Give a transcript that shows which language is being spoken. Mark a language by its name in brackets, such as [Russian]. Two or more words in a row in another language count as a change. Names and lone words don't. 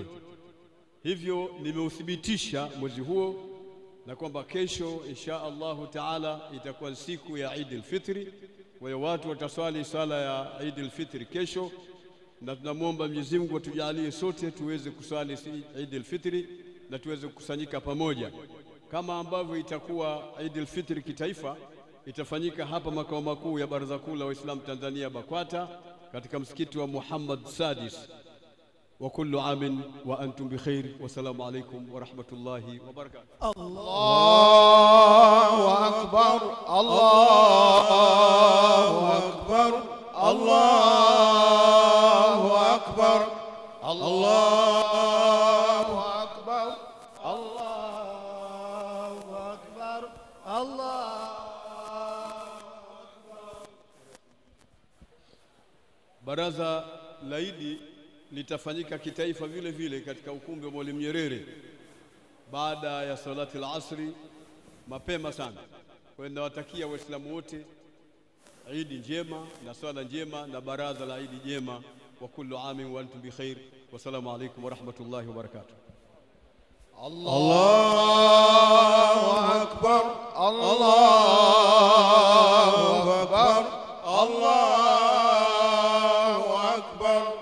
[Swahili] Hivyo nimeuthibitisha mwezi huo na kwamba kesho [Arabic] إن شاء الله تعالى [Swahili] itakuwa siku ya Eid al-Fitri, kwa hiyo watu wataswali sala ya Eid al-Fitri kesho, na tunamwomba Mwenyezi Mungu atujalie sote tuweze kuswali Eid al-Fitri na tuweze kukusanyika pamoja, kama ambavyo itakuwa Eid al-Fitri kitaifa itafanyika hapa makao makuu ya Baraza Kuu la Waislamu Tanzania BAKWATA katika msikiti wa Muhammad Sadis. [Arabic] وكل عام وأنتم بخير. والسلام عليكم ورحمة الله وبركاته. الله أكبر، الله أكبر، الله أكبر، الله أكبر، الله أكبر، الله أكبر. [Swahili] Baraza la Eid litafanyika kitaifa vile vile katika ukumbi wa Mwalimu Nyerere baada ya [Arabic] صلاة العصر [Swahili] mapema sana. Kwa hiyo nawatakia waislamu wote Eid njema na swala njema na baraza la Eid njema. [Arabic] وكل عام وأنتم بخير. والسلام عليكم ورحمة الله وبركاته. الله أكبر، الله أكبر، الله أكبر,